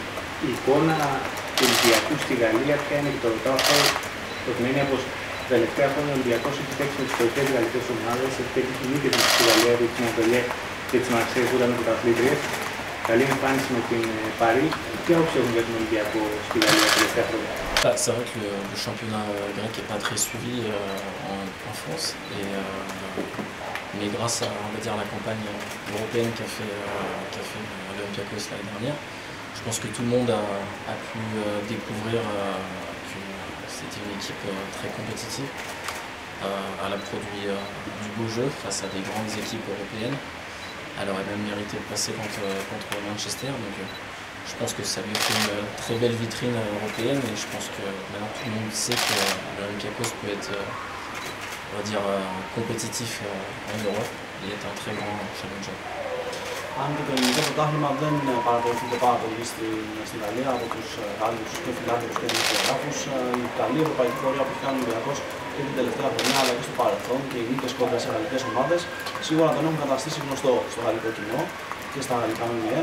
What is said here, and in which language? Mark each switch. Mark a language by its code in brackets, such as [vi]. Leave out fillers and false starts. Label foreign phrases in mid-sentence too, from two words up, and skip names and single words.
[el] Η εικόνα του Ολυμπιακού στη Γαλλία ποια είναι και το ρωτάω αυτό, το την έννοια πως τα τελευταία χρόνια ο Ολυμπιακός έχει παίξει με τις κορυφαίες γαλλικές ομάδες, έχει παίξει νίκες με τη Γαλλία, τη Μοντελιέ και τις Μαρσέης που ήταν πρωταθλήτριες. Καλή εμφάνιση με την Παρί. Τι άποψη έχουν για τον Ολυμπιακό στη Γαλλία τα τελευταία χρόνια? [fr] C'est vrai que le championnat grec n'est pas très suivi en France. Mais grâce à la campagne européenne qu'a fait l'Olympiakos l'année dernière, je pense que tout le monde a pu découvrir que c'était une équipe très compétitive. Elle a produit du beau jeu face à des grandes équipes européennes. Elle aurait même mérité de passer contre Manchester. Donc, je pense que ça lui fait une très belle vitrine européenne et je pense que maintenant tout le monde sait que l'Olympiakos peut être on va dire compétitif en Europe et est un très grand challenger. [el] Αν και το ελληνικό πρωτάθλημα δεν παρακολουθείται πάρα πολύ στη Γαλλία από τους Γάλλους και φιλάθλους και δημοσιογράφους, η καλή ευρωπαϊκή πορεία που έχει κάνει ο Ολυμπιακός και την τελευταία χρονιά αλλά και στο παρελθόν και οι νίκες κόντρα σε γαλλικές ομάδες σίγουρα τον έχουν καταστήσει γνωστό στο γαλλικό κοινό και στα γαλλικά ΜΜΕ.